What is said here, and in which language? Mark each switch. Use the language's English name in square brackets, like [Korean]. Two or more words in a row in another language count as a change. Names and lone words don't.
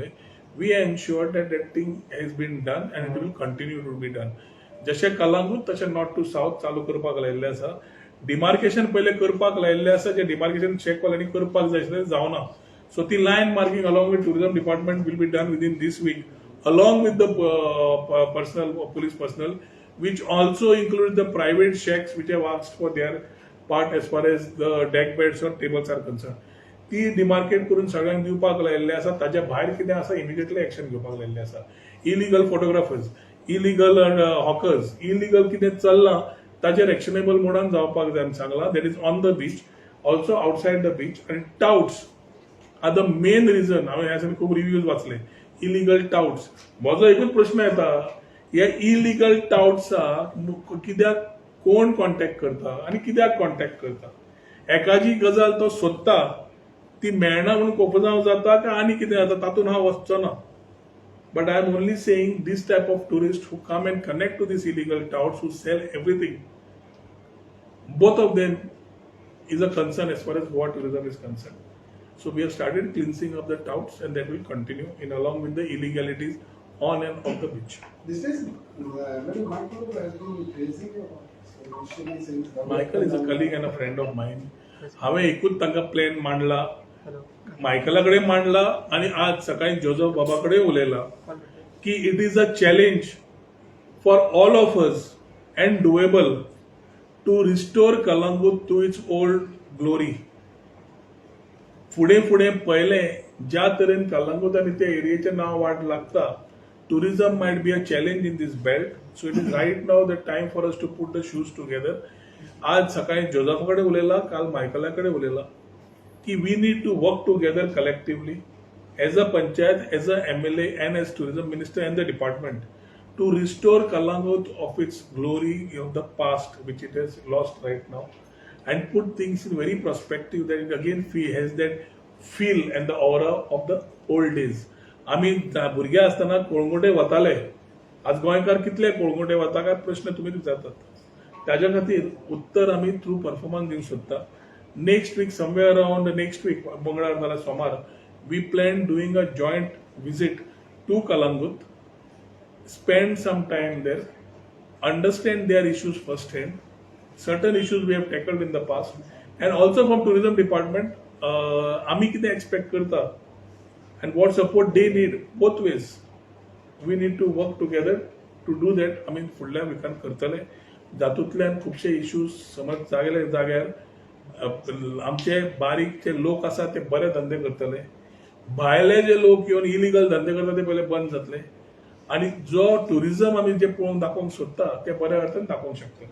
[English] We ensure that that thing has been done and it will continue to be done. [Konkani] जशें कलांगूट तशें [English] north to south [Konkani] चालू करपाक लायिल्लें आसा. डिमार्केशन पयलें करपाक लायिल्लें आसा, जे डिमार्केशन चेकवाल्यांनी करपाक जाय आशिल्लें जावना. [English] so the line marking along with tourism department will be done within this week along with the personal police personnel, which also includes the private shacks which have asked for their part as far as the deck beds or tables are concerned. [Konkani] ती डिमार्केट करून सगळ्यांक दिवपाक लायिल्लें आसा. ताच्या भायर कितें आसा [English] immediately action [Konkani] घेवपाक लायिल्लें आसा. [English] illegal photographers, illegal hawkers, illegal [Konkani] कितें चल्लां ताचेर एक्शनेबल मोडान जावपाक जाय आमी सांगलां. [English] that is on the beach, also outside the beach. आनी touts are the main reason. [Konkani] हांवें ह्या खूब रिव्ह्यूज वाचले. [English] illegal touts. [Konkani] म्हजो एकूच प्रश्न येता, ह्या इलिगल टाउट्साक कित्याक कोण कॉन्टॅक्ट करता आनी कित्याक कॉन्टॅक्ट करता? एकाची गजाल तो सोदता, ती मेळना म्हणून कोपजांव जाता काय आनी कितें जाता तातूंत हांव वचचो ना. [English] But I am only saying this type of tourists who come and connect to these illegal touts who sell everything, both of them is a concern as far as Goa tourism is concerned. So we have started cleansing of the touts, and that will continue in along with the illegalities on and off the beach. These days, Michael has been praising initially since Michael is a colleague and a friend of mine. [Konkani] हांवें एकूच तांकां प्लॅन मांडला, मायकला कडेन मांडला आणि आज सकाळी जोझफ बाबा कडेन उलयला की [English] it is a challenge for all of us and doable to restore Calangute to its old glory. [Konkani] फुडें फुडें पळयलें ज्या तरेन कलंगूट आनी त्या एरियेचें नांव वाट लागता, [English] tourism might be a challenge in this belt. So it is right now the time for us to put the shoes together. [Konkani] आज सकाळी जोझफाकडे उलयला, काल मायकलाकडे उलयला की [English] we need to work together collectively as a panchayat, as a MLA and as tourism minister and the department to restore Kalangut of its glory of the past which it has lost right now and put things in very perspective that it again has that feel and the aura of the old days. [Konkani] आम्ही भुरगे असताना कोळंगुटे वताले, आज गोंयकार कितले कोळंगुटे वता काय प्रश्न तुम्ही विचारतात. ताज्या खातीर उत्तर आम्ही [English] through performance [Konkani] दिवंक सोदता. [English] next week somewhere around next week [Konkani] मंगळार नाल्यार सोमार [English] we plan doing a joint visit to Calangute, spend some time there, understand their issues first hand, certain issues we have tackled in the past and also from tourism department [Konkani] आम्ही कितें एक्सपेक्ट करता [English] and what support they need both ways. We need to work together to do that. I mean [Konkani] फुडल्या विकान करतले. जातूंतल्यान खुबशे इश्यूज समज जाग्यार आमचे बारीक जे लोक आसा ते बरे धंदे करतले, भायले जे लोक येवन इलिगल धंदे करता ते पहिले बंद जातले आणि जो टुरिझम आमी जे पळोवन दाखोवंक सोदता ते बऱ्या अर्थान दाखोवंक शकतले.